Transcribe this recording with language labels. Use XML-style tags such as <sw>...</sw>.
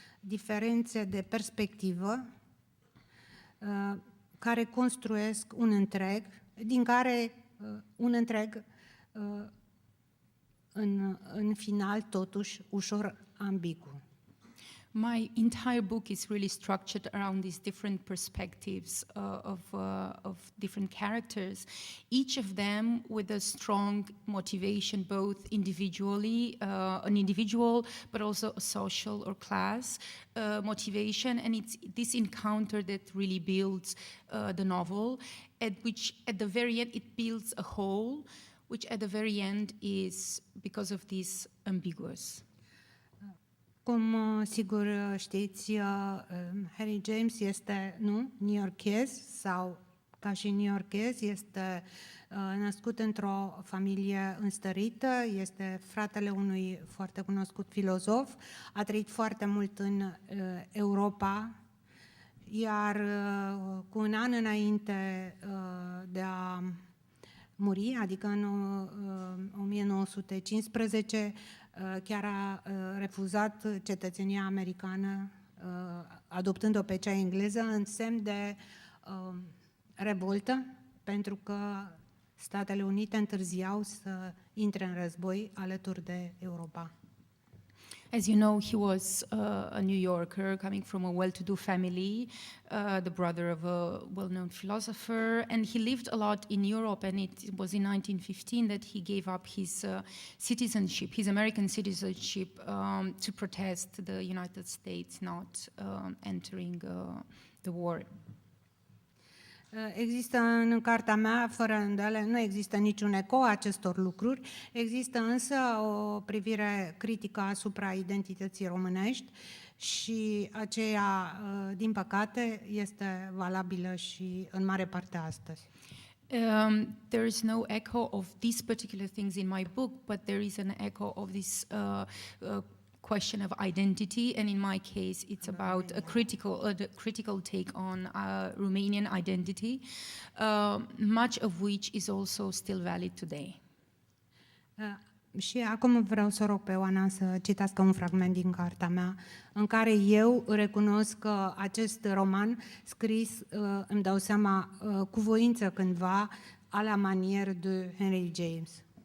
<ro>Diferențe de perspectivă care construiesc un întreg, din care un întreg în final totuși ușor ambigu.</ro> <en>My entire book is really structured around these different perspectives of different characters, each of them with a strong motivation, both individually, an individual, but also a social or class motivation. And it's this encounter that really builds the novel, at which at the very end it builds a whole, which at the very end is, because of this, ambiguous.</en> <ro>Cum sigur știți, Henry James este new-yorkez sau ca și new-yorkez, este născut într-o familie înstărită, este fratele unui foarte cunoscut filozof, a trăit foarte mult în Europa, iar cu un an înainte de a muri, adică în 1915, chiar a refuzat cetățenia americană, adoptând-o pe cea engleză, în semn de revoltă, pentru că Statele Unite întârziau să intre în război alături de Europa.</ro> <en>As you know, he was a New Yorker coming from a well-to-do family, the brother of a well-known philosopher, and he lived a lot in Europe, and it was in 1915 that he gave up his citizenship, his American citizenship, to protest the United States not entering the war.</en> <ro>Există în cartea mea, fără îndoială, nu există niciun ecou a acestor lucruri, există însă o privire critică asupra identității românești și aceea, din păcate, este valabilă și în mare parte astăzi.</ro> <en>There is no echo of these particular things in my book, but there is an echo of this question of identity, and in my case, it's about a critical take on Romanian identity, much of which is also still valid today.</en> <ro>Și acum vreau să rog pe Oana să citească un fragment din cartea mea, în care eu recunosc că acest roman scris, îmi dau seama, cu voință cândva, à la manière de Henry James.</ro>